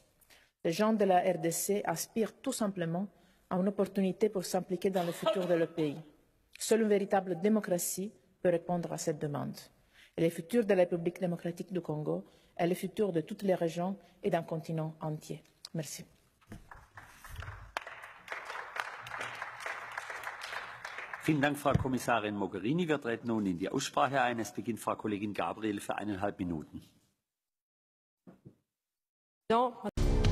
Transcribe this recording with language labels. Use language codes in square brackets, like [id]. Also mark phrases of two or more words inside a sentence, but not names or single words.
[fr] Les gens de la RDC aspirent tout simplement à une opportunité pour s'impliquer dans le futur de leur pays. Seule une véritable démocratie peut répondre à cette demande. Et le futur de la République démocratique du Congo est le futur de toutes les régions et d'un continent entier. Merci. [de] Vielen Dank, Frau Kommissarin Mogherini. Wir treten nun in die Aussprache ein. Es beginnt Frau Kollegin Gabriel für 1,5 Minuten.